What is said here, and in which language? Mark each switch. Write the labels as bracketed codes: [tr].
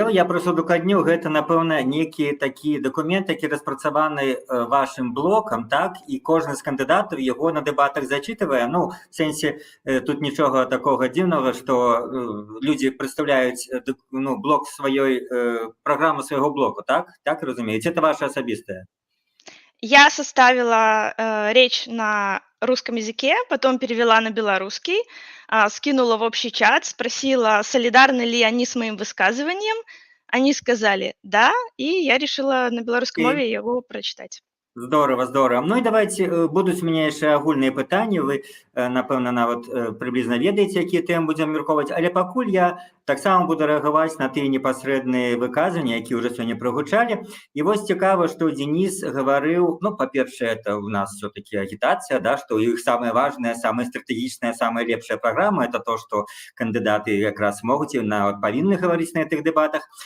[be] Я проста удакладню, гэта, напэўна, некі такі дакумент, які распрацаваны вашым блокам, так? І кожны з кандыдатаў яго на дэбатах зачытвае. Ну, в сэнсе, тут нічога такога дзіўнага, што людзі прадстаўляюць блок сваёй, праграму свайго блоку, так? Так разумееце? Это ваша асабістая? [ru] Я составила речь на русском языке, потом перевела на белорусский, скинула в общий чат, спросила, солидарны ли они с моим высказыванием. Они сказали «да», и я решила на белорусском мове его прочитать. Здорово, здорово. [be] Ну і давайте, будуць у мяне яшчэ агульныя пытанні, вы, напэўна, нават прыблізна ведаеце, якія тэмы будзем абмяркоўваць, але пакуль я таксама буду рэагаваць на тыя непасрэдныя выказванні, якія ўжо сёння прагучалі. І вось цікава, што Денис гаварыў, ну, па-першае, [ru] это у нас всё-таки [be] агітацыя, да, што іх самая важная, самая стратэгічная, самая лепшая праграма, это то, што кандыдаты якраз могуць і нават павінны гаварыць на гэтых дэбатах.